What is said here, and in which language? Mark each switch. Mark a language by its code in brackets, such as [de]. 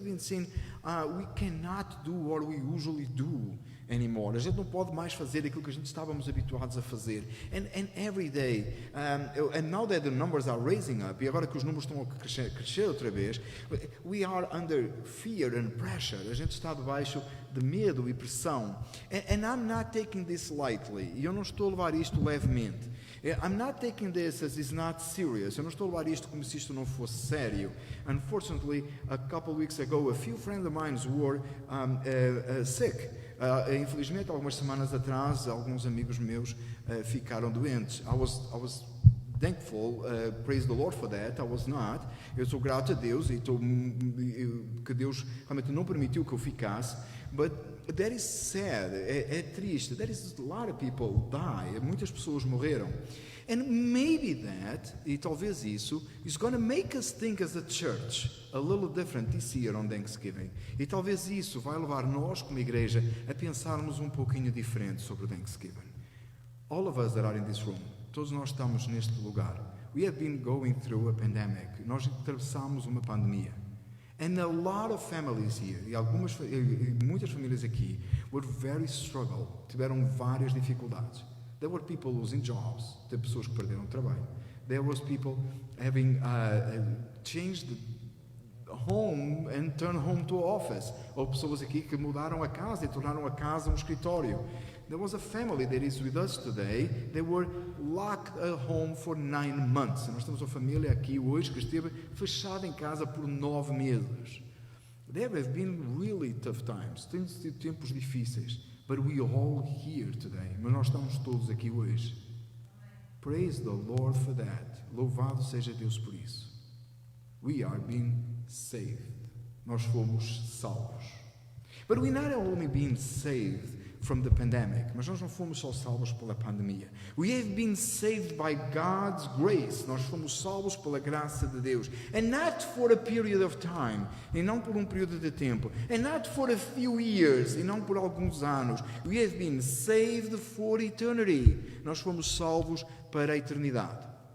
[en] We've been saying we cannot do what we usually do anymore. [pt] A gente não pode mais fazer aquilo que a gente estávamos habituados a fazer. [en] And every day, and now that the numbers are raising up, [pt] e agora que os números estão a crescer outra vez, [en] we are under fear and pressure. [pt] A gente está debaixo de medo e pressão. [en] And I'm not taking this lightly. [pt] E eu não estou a levar isto levemente. [en] I'm not taking this as it's not serious. [pt] Eu não estou a levar isto como se isto não fosse sério. [en] Unfortunately, a couple of weeks ago, a few friends of mine were sick. [pt] Infelizmente, algumas semanas atrás, alguns amigos meus ficaram doentes. [en] I was thankful, praise the Lord for that. I was not. [pt] Eu sou grato a Deus e que Deus realmente não permitiu que eu ficasse. [en] But that is sad. [pt] É triste. [en] That is a lot of people die. [pt] Muitas pessoas morreram. [en] And maybe that, [pt] e talvez isso, [en] is going to make us think as a church a little different this year on Thanksgiving. [pt] E talvez isso vai levar nós, como igreja, a pensarmos um pouquinho diferente sobre o Thanksgiving. [en] All of us that are in this room, [pt] todos nós estamos neste lugar. [en] We have been going through a pandemic. [pt] Nós atravessamos uma pandemia. [en] And a lot of families here, [pt] e muitas famílias aqui, [en] were very struggled, [pt] tiveram várias dificuldades. [en] There were people losing jobs. [pt] Tem pessoas que perderam o trabalho. [en] There was people having changed the home and turned home to office. [pt] Ou pessoas aqui que mudaram a casa e tornaram a casa um escritório. [en] There was a family that is with us today. They were locked at home for 9 months. [pt] Nós temos uma família aqui hoje que esteve fechada em casa por 9 meses. [en] There have been really tough times. [pt] Tem sido tempos difíceis. [en] But we are all here today. [pt] Mas nós estamos todos aqui hoje. [en] Praise the Lord for that. [pt] Louvado seja Deus por isso. [en] We are being saved. [pt] Nós fomos salvos. [en] But we not only being saved from the pandemic, [pt] mas nós não fomos só salvos pela pandemia. [en] We have been saved by God's grace. [pt] Nós fomos salvos pela graça de Deus. [en] And not for a period of time. [pt] E não por um período de tempo. [en] And not for a few years. [pt] E não por alguns anos. [en] We have been saved for eternity. [pt] Nós fomos salvos para a eternidade.